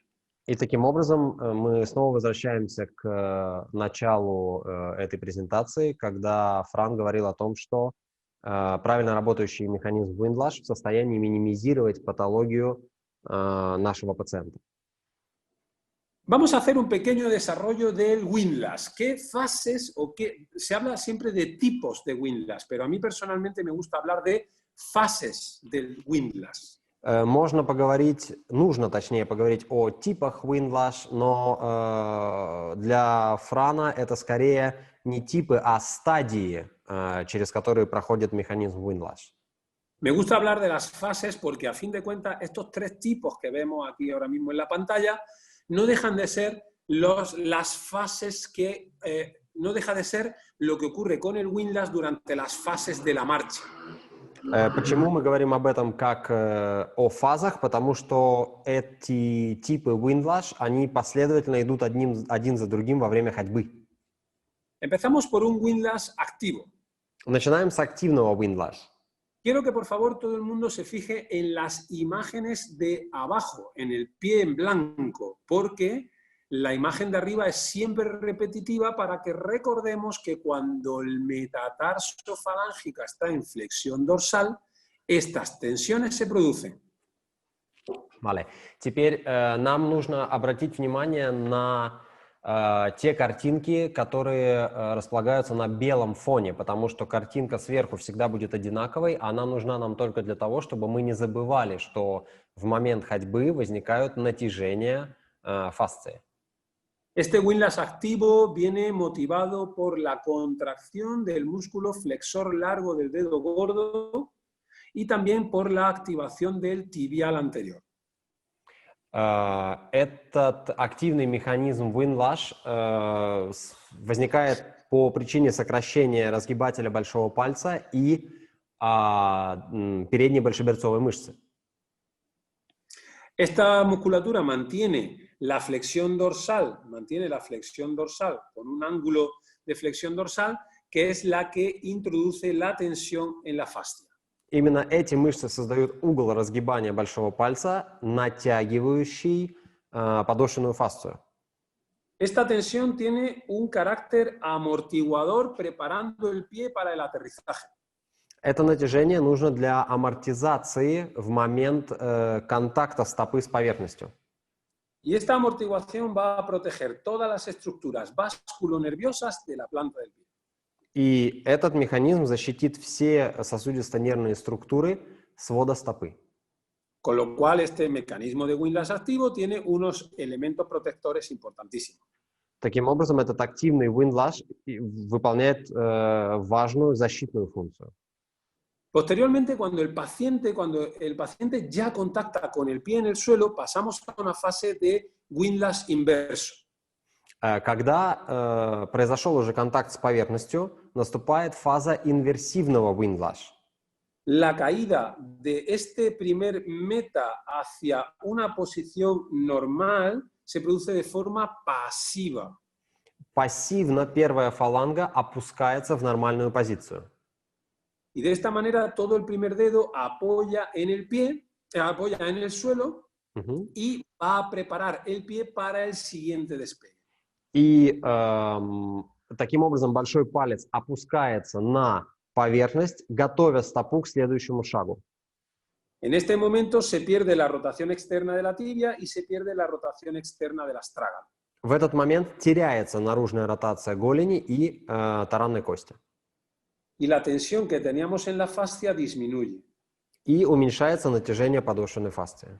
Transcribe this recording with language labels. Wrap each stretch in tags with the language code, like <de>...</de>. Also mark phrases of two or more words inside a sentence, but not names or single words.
<ru>И таким образом мы снова возвращаемся к началу этой презентации, когда Франк говорил о том, что правильно работающий механизм Windlash в состоянии минимизировать патологию нашего пациента.</ru> <es>Vamos a hacer un pequeño desarrollo del Windlash. ¿Qué fases o qué? Se habla siempre de tipos de Windlash, pero a mí personalmente me gusta hablar de fases del Windlash.</es> <ru>Можно поговорить, нужно точнее поговорить о типах Windlash, но для Франа это скорее не типы, а стадии, через которые проходит механизм Windlash.</ru> <es>Me gusta hablar de las fases porque a fin de cuentas estos tres tipos que vemos aquí ahora mismo en la pantalla no dejan de ser las fases que no deja de ser lo que ocurre con el Windlash durante las fases de la marcha.</es> <ru>Почему мы говорим об этом как о фазах? Потому что эти типы windlash, они последовательно идут один за другим во время ходьбы.</ru> <es>Empezamos por un windlash activo.</es> <ru>Начинаем с активного windlash.</ru> <es>Quiero que por favor todo el mundo se fije en las imágenes de abajo, en el pie en blanco, porque la imagen de arriba es siempre repetitiva para que recordemos que cuando el metatarso falángica está en flexión dorsal, estas tensiones se producen. Vale.</es> <ru>Теперь нам нужно обратить внимание на те картинки, которые располагаются на белом фоне, потому что картинка сверху всегда будет одинаковой, она нужна нам только для того, чтобы мы не забывали, что в момент ходьбы возникают натяжения фасции.</ru> <es>Este windlash activo viene motivado por la contracción del músculo flexor largo del dedo gordo y también por la activación del tibial anterior.</es> <ru>Этот активный механизм windlash возникает по причине сокращения разгибателя большого пальца и передней большеберцовой мышцы.</ru> <es>Esta musculatura mantiene la flexión dorsal con un ángulo de flexión dorsal que es la que introduce la tensión en la fascia.</es> <ru>Именно эти мышцы создают угол разгибания большого пальца, натягивающий подошвенную фасцию.</ru> <es>Esta tensión tiene un carácter amortiguador preparando el pie para el aterrizaje.</es> <ru>Это натяжение нужно для амортизации в момент контакта стопы с поверхностью.</ru> <es>Y esta amortiguación va a proteger todas las estructuras vasculonerviosas de la planta del pie.</es> <ru>И этот механизм защитит все сосудисто-нервные структуры свода стопы.</ru> <es>Con lo cual, este mecanismo de windlash activo tiene unos elementos protectores importantísimos.</es> <ru>Таким образом, этот активный windlash выполняет важную защитную функцию.</ru> <es>Posteriormente, cuando el paciente ya contacta con el pie en el suelo, pasamos a una fase de windlash inverso.</es> <ru>Когда произошел уже контакт с поверхностью, наступает фаза инверсивного windlash.</ru> <es>La caída de este primer meta hacia una posición normal se produce de forma pasiva.</es> <ru>Пассивно первая фаланга опускается в нормальную позицию.</ru> <es>Y de esta manera todo el primer dedo apoya en el pie, apoya en el suelo y va a preparar el pie para el siguiente despegue.</es> <ru>И таким образом большой палец опускается на поверхность, готовя стопу к следующему шагу.</ru> <es>En este momento se pierde la rotación externa de la tibia y se pierde la rotación externa del astrágalo.</es> <ru>В этот момент теряется наружная ротация голени и таранной кости.</ru> <es>Y la tensión que teníamos en la fascia disminuye.</es> <ru>И уменьшается натяжение подошвенной фасции.</ru>